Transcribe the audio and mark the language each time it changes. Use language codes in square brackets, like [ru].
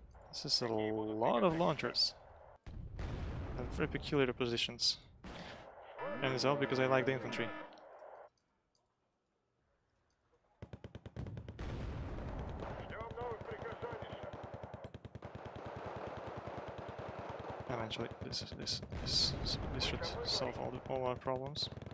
[en] This is a lot of launchers. And very peculiar positions. And it's all because I like the infantry. [ru] Ждем новых приказаний, сэр. [en] Eventually, this should solve all our problems.